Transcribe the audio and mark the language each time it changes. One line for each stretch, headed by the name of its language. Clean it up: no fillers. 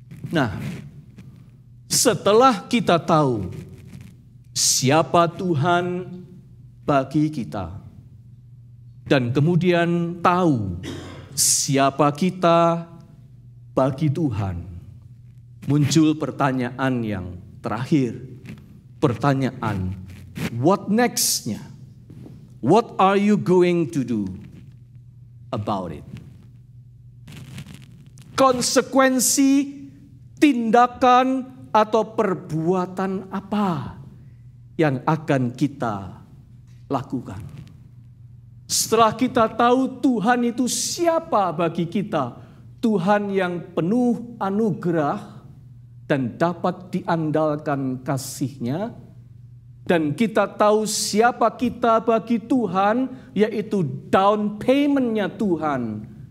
Indonesian: Nah, setelah kita tahu siapa Tuhan bagi kita, dan kemudian tahu siapa kita bagi Tuhan, muncul pertanyaan yang terakhir. Pertanyaan,
English: what next-
Indonesian: nya?
English: What are you going to do about it?
Indonesian: Konsekuensi, tindakan, atau perbuatan apa yang akan kita lakukan? Setelah kita tahu Tuhan itu siapa bagi kita, Tuhan yang penuh anugerah dan dapat diandalkan kasih-Nya, dan kita tahu siapa kita bagi Tuhan, yaitu
English: down payment-
Indonesian: nya Tuhan,